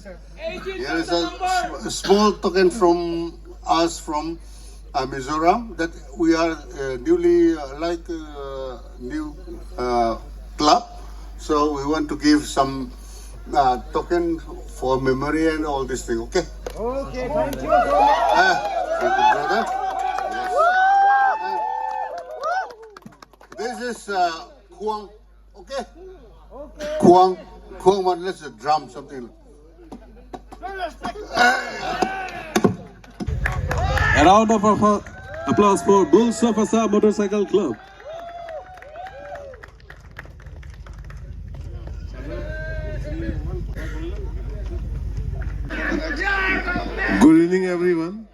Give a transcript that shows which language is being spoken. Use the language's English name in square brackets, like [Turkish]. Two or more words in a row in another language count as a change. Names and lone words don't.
[English] Here is a small token from us from Mizoram that we are newly new club. So we want to give some token for memory and all this thing. Okay. Okay, thank you. Thank you, brother. Yes. This is Kuang. Okay. Kuang. Kuang one. Let's drum something. A round of applause for Bull Safasa Motorcycle Club. Good evening, everyone.